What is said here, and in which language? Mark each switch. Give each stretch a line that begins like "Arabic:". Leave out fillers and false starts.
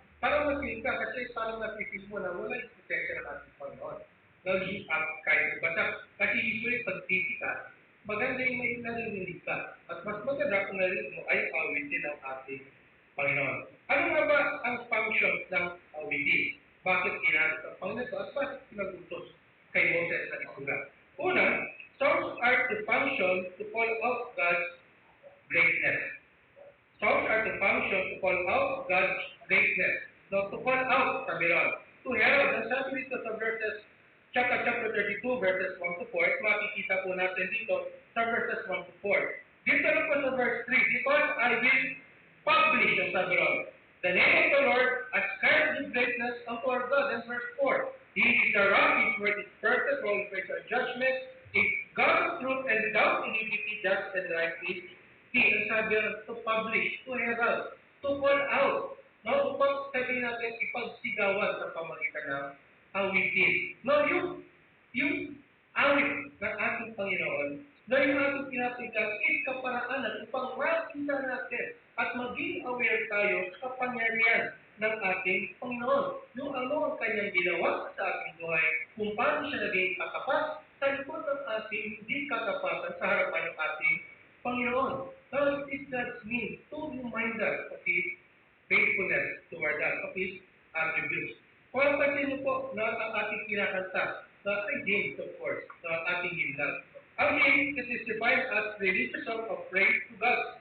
Filipino: Para mag-feel ka kasi parang napipil mo na wala yung presensya ng ating Panginoon. Nag-give up kahit basta. Kasi usually pag busy ka, maganda yung may narinig ka. At mas maganda kung narinig mo ay awitin ng ating Panginoon. Ano nga ba ang function ng awitin? Bakit ginamit ang Panginoon at bakit pinagutos kay Moses na isulat?
English: Una, songs are to function to call out God's greatness. Songs are to function to call out God's greatness. Now, to call out,
Filipino: sabi ron,
English: to herald,
Filipino: ang sabi dito sa verses, chapter 32, verses 1 to 4, makikita po natin dito sa verses 1 to 4. Dito na po sa verse 3,
English: because I will publish,
Filipino: ang sabi ron,
English: the name of the Lord ascribes his greatness unto our God. And verse 4, he is the rock, his word is perfect, all his ways are judgment, is God of truth, and without iniquity, just and right is he.
Filipino: Ang sabi ron,
English: to publish, to herald, to call out.
Filipino: No, upang sabihin natin, ipagsigawan sa pamagitan ng awitin. No, yung awit ng ating Panginoon, na yung ating pinapigyan is kaparaanan upang makita natin at maging aware tayo sa kapangyarihan ng ating Panginoon. Yung ano ang kanyang ginawa sa ating buhay, kung paano siya naging katapat sa likod ng ating hindi katapatan sa harapan ng ating Panginoon.
English: Now, it does mean to remind us of his faithfulness toward us, of his attributes.
Filipino: Kung pansin niyo po na ang ating kinakanta, ay James, of course, na ating himnal,
English: Ang hymn, it is defined as religious song of praise to God.